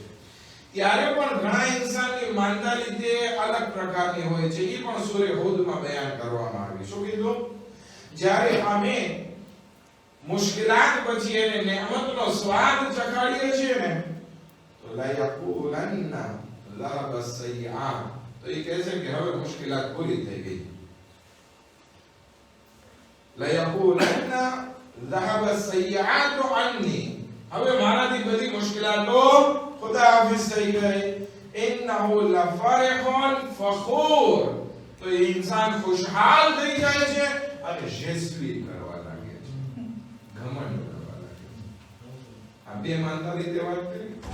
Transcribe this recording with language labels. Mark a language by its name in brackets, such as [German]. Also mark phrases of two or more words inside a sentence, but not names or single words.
[Gujarati] ત્યારે પણ ઘણા ઇન્સાનની મેન્ટાલિટી અલગ પ્રકારની હોય છે. એ પણ સૂરે હુદમાં બયાન કરવામાં આવી. શું કીધું? જ્યારે અમે મુશ્કેલાત પછી એને નેમતનો સ્વાદ ચખાડીએ છીએ ને તો [Arabic] لا يقولن ذهب السيئات, [Gujarati] તો એ કહે છે કે હવે મુશ્કેલાત પૂરી થઈ ગઈ. [Arabic] لا يقولن ذهب السيئات عني, [Gujarati] હવે મારાથી બધી મુશ્કેલાતો [Urdu] خدا حافظ [Gujarati] થઈ ગઈ. [Arabic] إنه لفرح فخور, [Gujarati] તો એ ઇન્સાન ખુશહાલ થઈ જાય છે અને જેસવી કરવા લાગે છે, ઘમંડ કરવા લાગે છે. આ બે માનતાલીટી વાત કરી.